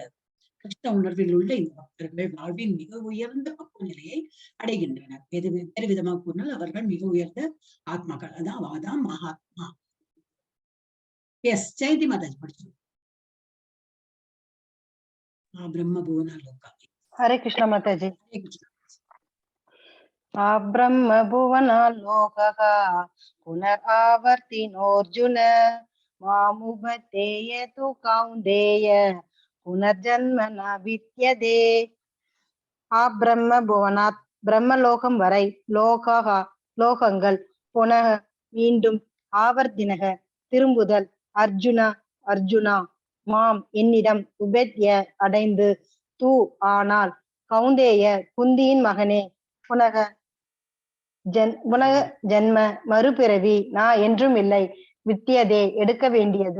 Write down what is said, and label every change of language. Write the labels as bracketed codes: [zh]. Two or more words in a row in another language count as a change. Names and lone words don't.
[ta] கிருஷ்ண உணர்வில் உள்ள இந்த பக்தர்கள் வாழ்வின் மிக உயர்ந்த பக்குவ நிலையை அடைகின்றனர். வேறு விதமாக கூறினால் அவர்கள் மிக உயர்ந்த ஆத்மாக்கள், அதான் மகாத்மா. எஸ் ஜெயந்தி மாதாஜி படிச்சு. [sa] ब्रह्म भुवन लोका. [ta] ஹரே கிருஷ்ண மாதாஜி. ஹரே கிருஷ்ண. [sa] ब्रह्म भुवनालोकः पुनरावर्तिनोऽर्जुन मामुपतेय तु कौन्तेय पुनर्जन्म न विद्यते. [ta] ब्रह्म भुवनात् பிரம்மலோகம் வரை, லோகங்கள், புனக மீண்டும், ஆவர்த்தினக திரும்புதல், அர்ஜுனா மாம் என்னிடம், உபத்ய அடைந்து, தூ ஆனால், கௌந்தேய குந்தியின் மகனே, புனக ஜென்ம மறுபிறவி நான் என்றும் இல்லை, வித்தியதே எடுக்க வேண்டியது.